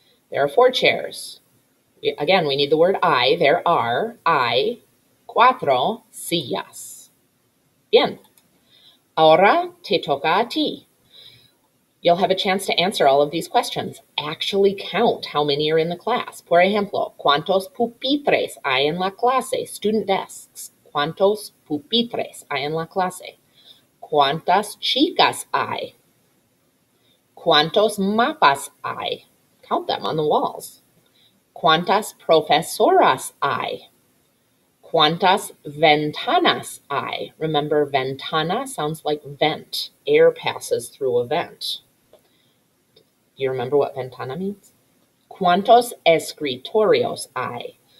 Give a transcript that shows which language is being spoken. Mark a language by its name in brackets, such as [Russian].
[English] There are 4 chairs. Again, we need the word I. There are. I. [Spanish] Cuatro sillas. Bien. Ahora te toca a ti. [English] You'll have a chance to answer all of these questions. Actually count how many are in the class. [Spanish] Por ejemplo, ¿cuántos pupitres hay en la clase? [English] Student desks. [Spanish] ¿Cuántos pupitres hay en la clase? ¿Cuántas chicas hay? ¿Cuántos mapas hay? [English] Count them on the walls. [Spanish] ¿Cuántas profesoras hay? ¿Cuántas ventanas hay? [English] Remember, ventana sounds like vent. Air passes through a vent. Do you remember what ventana means? [Spanish] ¿Cuántos escritorios hay?